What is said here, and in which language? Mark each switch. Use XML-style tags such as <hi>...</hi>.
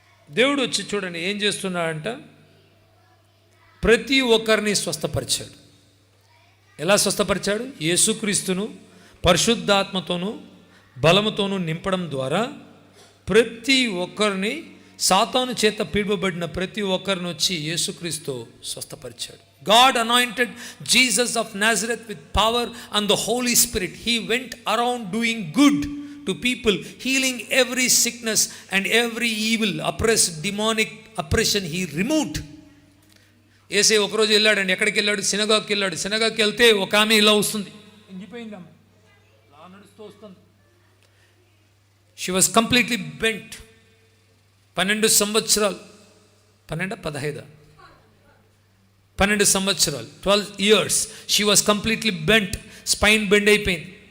<te>దేవుడు వచ్చి చూడండి ఏం చేస్తున్నాడంట, ప్రతి ఒక్కరిని స్వస్థపరిచాడు. ఎలా స్వస్థపరిచాడు? యేసుక్రీస్తును పరిశుద్ధాత్మతోనూ బలముతోనూ నింపడం ద్వారా ప్రతి ఒక్కరిని, సాతాను చేత పీడబడిన ప్రతి ఒక్కరిని వచ్చి యేసుక్రీస్తు స్వస్థపరిచాడు.</te> <en>God anointed Jesus of Nazareth with power and the Holy Spirit. He went around doing good to people, healing every sickness and every evil, demonic oppression he removed.</en> <te>యేసయ్య ఒకరోజు వెళ్ళాడండి. ఎక్కడికి వెళ్ళాడు? సినగాకి వెళ్ళాడు. సినగాకి వెళ్తే ఒక ఆమె ఇలా వస్తుంది, ఇంగిపోయింది ఆమె, ఇలా నడుస్తూ వస్తుంది.</te> <en>She was completely bent.</en> <te>12 సంవత్సరాలు, 12 సంవత్సరాలు,</te> <en>12 years she was completely bent.</en> <te>Spine bend అయిపోయింది.</te>